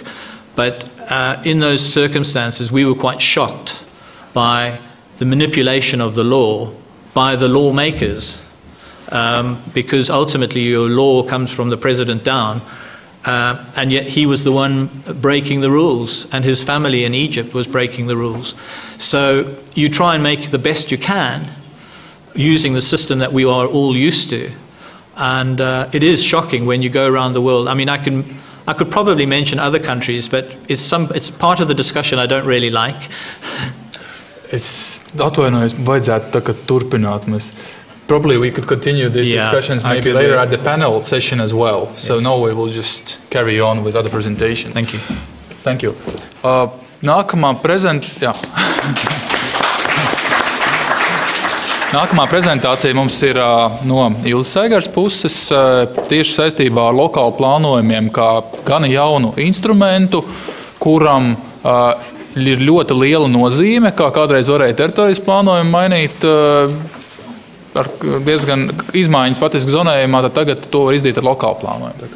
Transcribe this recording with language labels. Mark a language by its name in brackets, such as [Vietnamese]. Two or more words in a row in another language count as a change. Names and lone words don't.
[English] But in those circumstances, we were quite shocked by the manipulation of the law by the lawmakers, because ultimately your law comes from the president down, and yet he was the one breaking the rules, and his family in Egypt was breaking the rules. So you try and make the best you can using the system that we are all used to. And it is shocking when you go around the world. I mean, I could probably mention other countries, but it's part of the discussion I don't really like. [Latvian] Es atvainojos, vajadzētu tā kā turpināt. [English] Probably we could continue these discussions maybe later at the panel session as well. So now we will just carry on with other presentations. Thank you. Thank you. [Latvian] Nākamā prezentācija mums ir no Ilzes Eigars puses tieši saistībā ar lokālu plānojumiem kā gana jaunu instrumentu, kuram ir ļoti liela nozīme, kā kādreiz varēja teritorijas plānojumu mainīt ar diezgan izmaiņas patiski zonējumā, tad tagad to var izdarīt ar lokālu plānojumu.